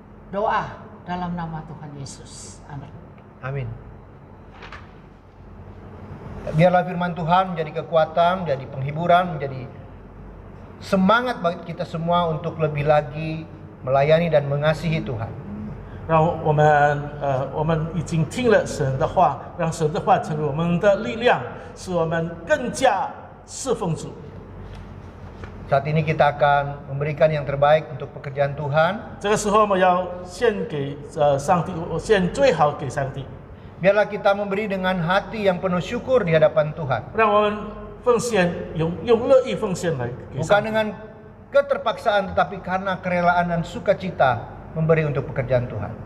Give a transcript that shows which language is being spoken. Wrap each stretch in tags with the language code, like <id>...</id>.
<id>Doa dalam nama Tuhan Yesus. Amin. Amin. Biarlah firman Tuhan menjadi kekuatan, menjadi penghiburan, menjadi semangat bagi kita semua untuk lebih lagi melayani dan mengasihi Tuhan.</id> <zh>让我们已经听了神的话，让神的话成为我们的力量，使我们更加侍奉主。</zh> <id>Saat ini kita akan memberikan yang terbaik untuk pekerjaan Tuhan.</id> <zh>这个时候我们要献给上帝，我献最好给上帝。</zh> <id>Biarlah kita memberi dengan hati yang penuh syukur di hadapan Tuhan.</id> <zh>让我们奉献，用乐意奉献来给</zh> <id>Bukan</id> <zh>上帝。</zh> <id>dengan keterpaksaan, tetapi karena kerelaan dan sukacita memberi untuk pekerjaan Tuhan.</id>